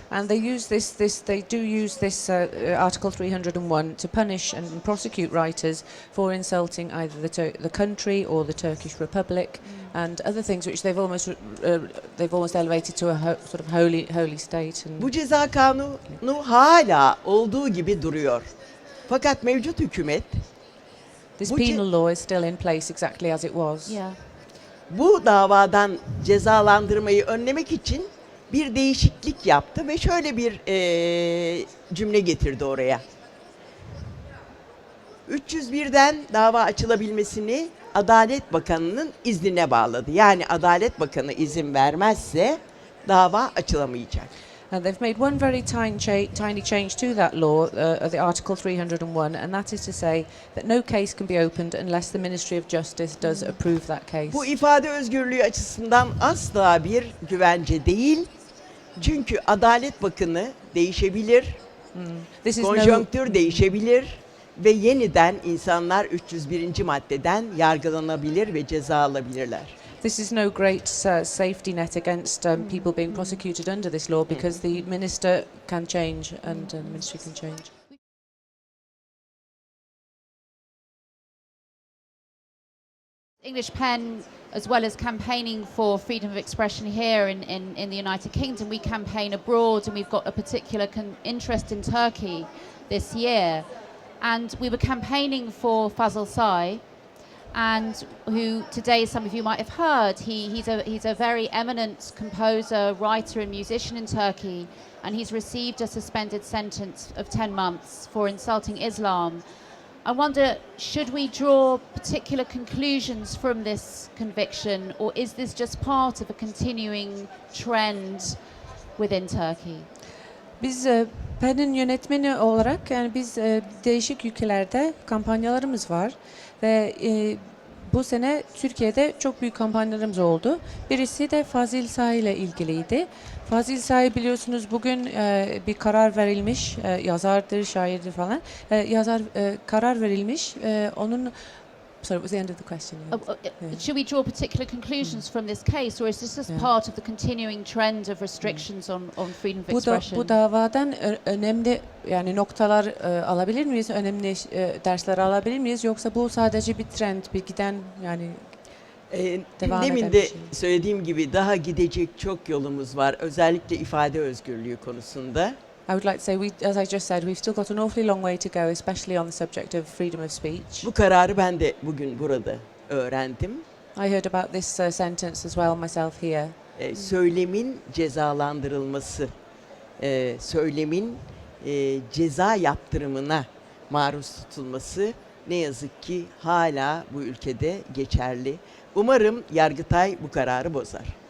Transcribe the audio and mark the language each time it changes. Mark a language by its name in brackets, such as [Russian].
[English] And they do use this Article 301 to punish and prosecute writers for insulting either the country or the Turkish Republic and other things which they've almost elevated to a sort of holy state. [Turkish] Bu ceza kanunu hala olduğu gibi duruyor. Fakat mevcut hükümet [English] this penal law is still in place exactly as it was. Yeah. [Turkish] Bu davadan cezalandırmayı önlemek için bir değişiklik yaptı ve şöyle bir cümle getirdi oraya. 301'den dava açılabilmesini Adalet Bakanı'nın iznine bağladı. Yani Adalet Bakanı izin vermezse dava açılamayacak. [English] They've made one very tiny change to that law, the Article 301, and that is to say that no case can be opened unless the Ministry of Justice does approve that case. [Turkish] Bu ifade özgürlüğü açısından asla bir güvence değil. Çünkü Adalet Bakanı değişebilir, konjonktür değişebilir ve yeniden insanlar 301. maddeden yargılanabilir ve ceza alabilirler. [English] This is no great safety net against people being prosecuted under this law because the minister can change and the ministry can change. English Pen, as well as campaigning for freedom of expression here in the United Kingdom, we campaign abroad, and we've got a particular interest in Turkey this year. And we were campaigning for Fazıl Say, and who today some of you might have heard. He's a very eminent composer, writer and musician in Turkey, and he's received a suspended sentence of 10 months for insulting Islam. I wonder, should we draw particular conclusions from this conviction, or is this just part of a continuing trend within Turkey? [Turkish] Biz PEN'in yönetmeni olarak yani biz değişik ülkelerde kampanyalarımız var ve bu sene Türkiye'de çok büyük kampanyalarımız oldu. Birisi de Fazıl Say ile ilgiliydi. Fazıl Say biliyorsunuz bugün bir karar verilmiş, yazardır, şairdir falan. Karar verilmiş. Onun [English] Sorry, what was the end of the question? Should we draw particular conclusions from this case, or is this just part of the continuing trend of restrictions on freedom of expression? [Turkish] Bu davadan önemli yani noktalar alabilir miyiz? Önemli dersler alabilir miyiz? Yoksa bu sadece bir trend, bir giden yani? devam Demin de edemeyeceğim. söylediğim gibi daha gidecek çok yolumuz var. Özellikle ifade özgürlüğü konusunda. [English] I would like to say, as I just said, we've still got an awfully long way to go, especially on the subject of freedom of speech. [Turkish] Bu kararı ben de bugün burada öğrendim. [English] I heard about this sentence as well myself here. [Turkish] Söylemin cezalandırılması, söylemin ceza yaptırımına maruz tutulması ne yazık ki hala bu ülkede geçerli. Umarım Yargıtay bu kararı bozar.